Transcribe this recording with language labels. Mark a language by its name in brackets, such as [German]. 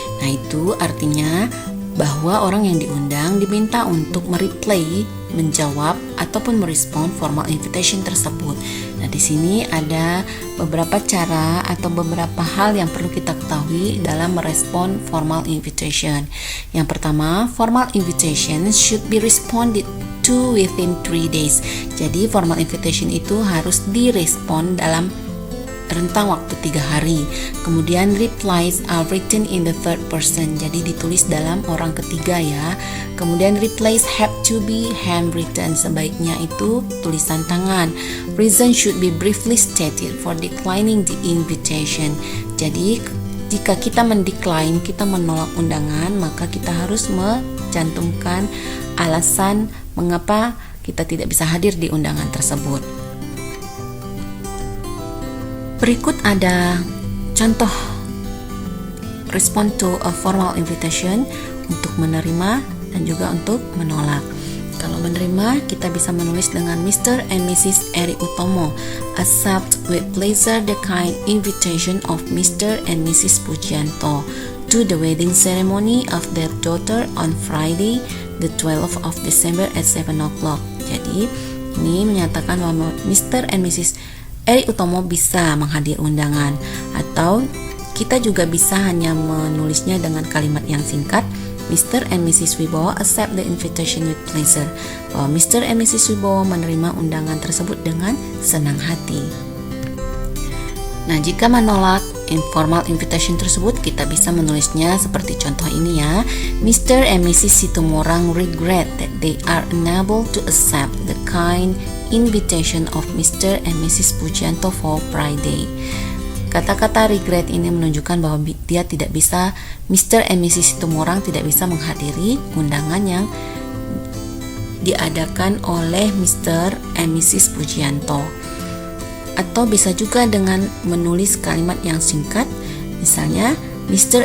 [Indonesian] Nah, itu artinya bahwa orang yang diundang diminta untuk mereply, menjawab ataupun merespon formal invitation tersebut. Nah, di sini ada beberapa cara atau beberapa hal yang perlu kita ketahui dalam merespon formal invitation. Yang pertama, [English] formal invitation should be responded to within 3 days. [Indonesian] Jadi formal invitation itu harus direspon dalam rentang waktu 3 hari. Kemudian [English] replies are written in the third person, [Indonesian] jadi ditulis dalam orang ketiga ya. Kemudian [English] replies have to be handwritten, [Indonesian] sebaiknya itu tulisan tangan. [English] Reason should be briefly stated for declining the invitation. [Indonesian] Jadi jika kita mendecline, kita menolak undangan, maka kita harus mencantumkan alasan mengapa kita tidak bisa hadir di undangan tersebut. Berikut ada contoh [English] respond to a formal invitation [Indonesian] untuk menerima dan juga untuk menolak. Kalau menerima, kita bisa menulis dengan Mr. [English] and Mrs. Eri Utomo accept with pleasure the kind invitation of Mr. and Mrs. Pujianto to the wedding ceremony of their daughter on Friday the 12th of December at 7 o'clock. [Indonesian] Jadi ini menyatakan bahwa Mr. and Mrs. Eri Utomo bisa menghadiri undangan, atau kita juga bisa hanya menulisnya dengan kalimat yang singkat. [English] Mr. and Mrs. Wibowo accept the invitation with pleasure. [Indonesian] Bahwa Mr. and Mrs. Wibowo menerima undangan tersebut dengan senang hati. Nah, jika menolak informal invitation tersebut, kita bisa menulisnya seperti contoh ini ya. [English] Mr. and Mrs. Situmorang regret that they are unable to accept the kind invitation of Mr. and Mrs. Pujianto for Friday. [Indonesian] Kata-kata regret ini menunjukkan bahwa dia tidak bisa, Mr. and Mrs. Situmorang tidak bisa menghadiri undangan yang diadakan oleh Mr. and Mrs. Pujianto. Atau bisa juga dengan menulis kalimat yang singkat, misalnya Mr.